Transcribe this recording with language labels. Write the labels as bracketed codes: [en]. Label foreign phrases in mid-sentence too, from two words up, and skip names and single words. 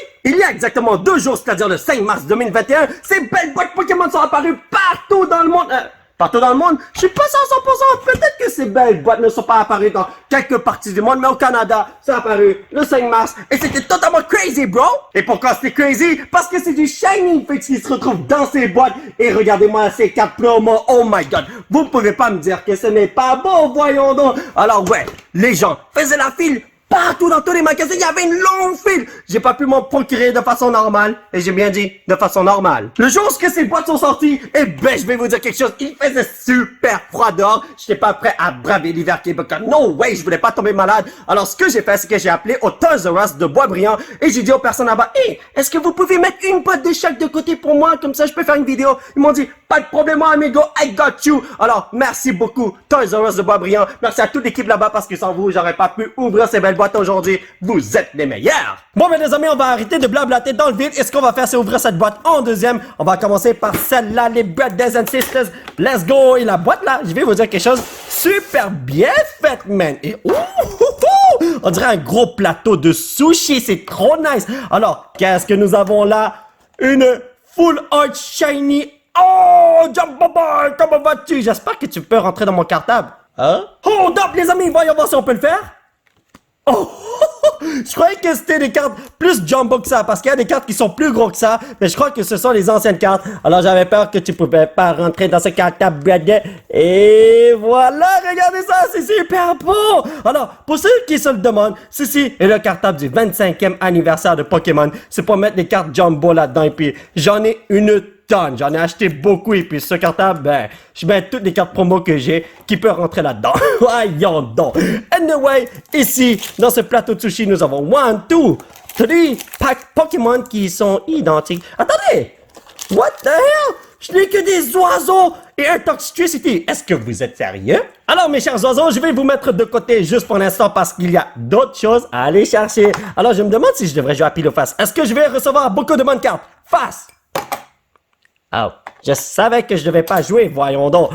[fr] Il y a exactement 2 jours, c'est-à-dire le 5 mars 2021, ces belles boîtes Pokémon sont apparues partout dans le monde. Partout dans le monde, je suis pas sûr à 100%, peut-être que ces belles boîtes ne sont pas apparues dans quelques parties du monde, mais au Canada, c'est apparu le 5 mars, et c'était totalement [en] crazy, bro! [fr] Et pourquoi c'était crazy? Parce que c'est du Shiny Fates qui se retrouve dans ces boîtes, et regardez-moi ces cartes promo, [en] oh my god! [fr] Vous pouvez pas me dire que ce n'est pas beau, voyons donc! Alors ouais, les gens faisaient la file, partout dans tous les magasins, il y avait une longue file. J'ai pas pu m'en procurer de façon normale. Et j'ai bien dit, de façon normale. Le jour où ces boîtes sont sorties, eh ben, je vais vous dire quelque chose. Il faisait super froid dehors. J'étais pas prêt à braver l'hiver québécois. [en] No way, [fr] je voulais pas tomber malade. Alors, ce que j'ai fait, c'est que j'ai appelé au Toys R Us de Boisbriand et j'ai dit aux personnes là-bas, hey, est-ce que vous pouvez mettre une boîte de chaque de côté pour moi? Comme ça, je peux faire une vidéo. Ils m'ont dit, pas de problème, [en] amigo, I got you. [fr] Alors, merci beaucoup, Toys R Us de Boisbriand. Merci à toute l'équipe là-bas parce que sans vous, j'aurais pas pu ouvrir ces belles boîtes aujourd'hui. Vous êtes les meilleurs. Bon, ben les amis, on va arrêter de blablater dans le vide. Et ce qu'on va faire, c'est ouvrir cette boîte en deuxième. On va commencer par celle-là, les Brothers and Sisters. [en] Let's go. [fr] Et la boîte là, je vais vous dire quelque chose super bien fait, man. Et on dirait un gros plateau de sushi. C'est trop nice. Alors, qu'est-ce que nous avons là? Une Full Art Shiny. Oh, Jumbo Boy, comment vas-tu? J'espère que tu peux rentrer dans mon cartable. Hein? [en] Hold up, [fr] les amis, voyons voir si on peut le faire. Oh, je croyais que c'était des cartes plus jumbo que ça, parce qu'il y a des cartes qui sont plus gros que ça, mais je crois que ce sont les anciennes cartes. Alors j'avais peur que tu pouvais pas rentrer dans ce cartable, brother. Et voilà, regardez ça, c'est super beau. Alors, pour ceux qui se le demandent, ceci est le cartable du 25e anniversaire de Pokémon. C'est pour mettre des cartes jumbo là-dedans, et puis j'en ai une tonne, j'en ai acheté beaucoup, et puis ce cartable, ben, je mets toutes les cartes promo que j'ai qui peuvent rentrer là-dedans. Voyons donc. Anyway, ici, dans ce plateau de sushi, nous avons 1, 2, 3 packs Pokémon qui sont identiques. Attendez! [en] What the hell? [fr] Je n'ai que des oiseaux et un Toxtricity. Est-ce que vous êtes sérieux? Alors, mes chers oiseaux, je vais vous mettre de côté juste pour l'instant parce qu'il y a d'autres choses à aller chercher. Alors, je me demande si je devrais jouer à pile ou face. Est-ce que je vais recevoir beaucoup de bonnes cartes? Face! Oh, je savais que je devais pas jouer, voyons donc.